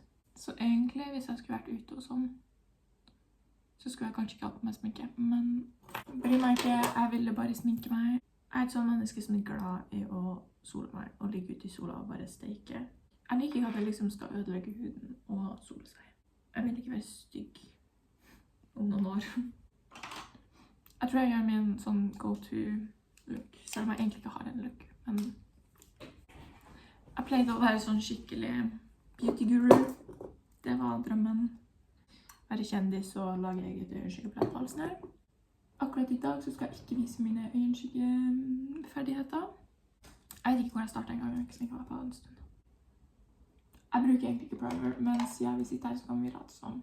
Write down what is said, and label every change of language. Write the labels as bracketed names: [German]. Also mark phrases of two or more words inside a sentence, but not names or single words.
[Norwegian] Så egentlig, hvis jeg skulle vært ute og sånn, så skulle jeg kanskje ikke hatt på meg sminke, men bryr meg ikke, jeg ville bare sminke meg. Jeg er et sånn menneske som er glad i å sole meg og ligge ute i sola og bare steike. Jeg liker ikke at jeg liksom skal ødelegge huden og sole seg. Jeg vil ikke være stygg om noen år. Jeg tror jeg gjør min sånn [English] go-to look, [Norwegian] selv om jeg egentlig ikke har en look. Men jeg pleide å være sånn skikkelig [English] beauty guru. [Norwegian] Det var drømmen. Være kjendis og lage eget øyenskyggeplett på halsen her. Akkurat i dag så skal jeg ikke vise mine øyenskyggeferdigheter. Jeg vet ikke hvor jeg startet en gang, jeg har ikke sminket meg på en stund. Jeg bruker egentlig ikke primer, men siden vi sitter her så kan vi rate sånn.